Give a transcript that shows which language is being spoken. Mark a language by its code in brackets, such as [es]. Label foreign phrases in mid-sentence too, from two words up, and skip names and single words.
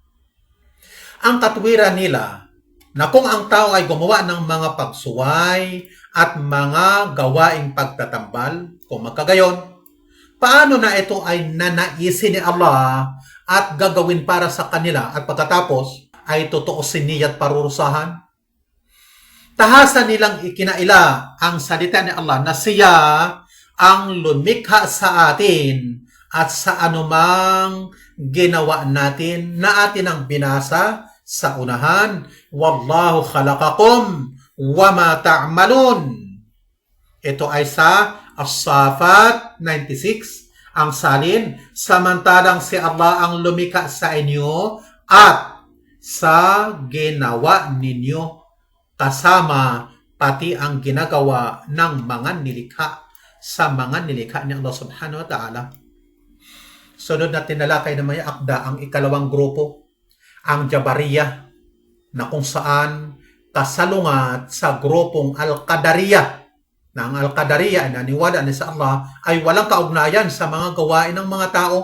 [tl] Ang katwiran nila na kung ang tao ay gumawa ng mga pagsuway at mga gawaing pagtatambal, kung magkagayon, paano na ito ay nanaisin ni Allah at gagawin para sa kanila at pagkatapos ay tutuusin niya at parurusahan? Tahasan nilang ikinaila ang salita ni Allah na siya ang lumikha sa atin at sa anumang ginawa natin na atin ang binasa sa unahan. [ar] والله خلقكم وما تعملون. [tl] Ito ay sa As-Safat 96, ang salin, samantalang si Allah ang lumikha sa inyo at sa ginawa ninyo, kasama pati ang ginagawa ng mga nilikha sa mga nilikha ni Allah [ar] سبحانه وتعالى. [tl] Sunod na tinalakay na may akda ang ikalawang grupo, ang Jabariyah, na kung saan kasalungat sa grupong Al-Qadariyah, na ang Al-Qadariyah na naniwala na sa Allah ay walang kaugnayan sa mga gawain ng mga tao.